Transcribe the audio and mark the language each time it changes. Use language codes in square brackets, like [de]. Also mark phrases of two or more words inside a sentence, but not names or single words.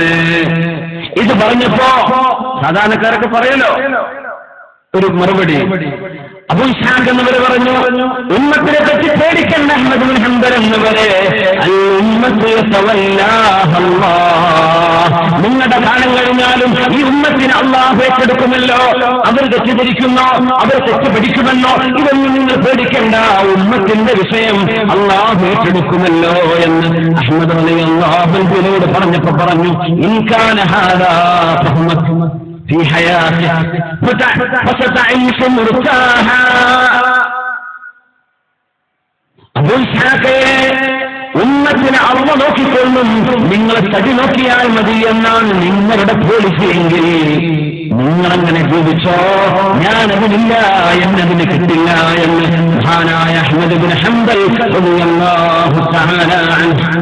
[ml] ഇത് പറഞ്ഞപ്പോ സാധാരണക്കാരൊക്കെ പറയലോ ഒരു മറുപടി, അബൂ ഇസ്ഹാഖ് എന്നവർ പറഞ്ഞു, ഉമ്മത്തിനെ പറ്റി പേടിക്കണ്ട അഹ്മദ് ബിൻ ഹംബൽ എന്നവരെ, നിങ്ങളുടെ കാലം കഴിഞ്ഞാലും ഈ ഉമ്മത്തിന് അള്ളാഹു ഏറ്റെടുക്കുമല്ലോ. അവർ തെറ്റിദ്ധരിക്കുന്നോ, അവർ തെറ്റ് പഠിക്കുമെന്നോ, ഇതൊന്നും നിങ്ങൾ പേടിക്കണ്ട. ഉമ്മത്തിന്റെ വിഷയം അള്ളാഹു ഏറ്റെടുക്കുമല്ലോ എന്ന് അഹ്മദ് [ar] رضي الله عنه [ml] പറഞ്ഞപ്പോ പറഞ്ഞു, [ar] إن كان هذا فهمت في حياتك فستعيش مرتاحا. [ml] അബൂ ഇസ്ഹാഖേ, ഉമ്മത്തിനെ അള്ളാഹു നോക്കിക്കൊള്ളും, നിങ്ങളെ തടി നോക്കിയാൽ മതി എന്നാണ് നിങ്ങളുടെ പോളിസി എങ്കിൽ നിങ്ങളങ്ങനെ ജീവിച്ചോ, ഞാനതിനില്ല, എന്നതിന് കിട്ടില്ല എന്ന് മഹാനായ അഹ്മദ് ബിൻ ഹംബൽ [ar] رضي الله تعالى عنه.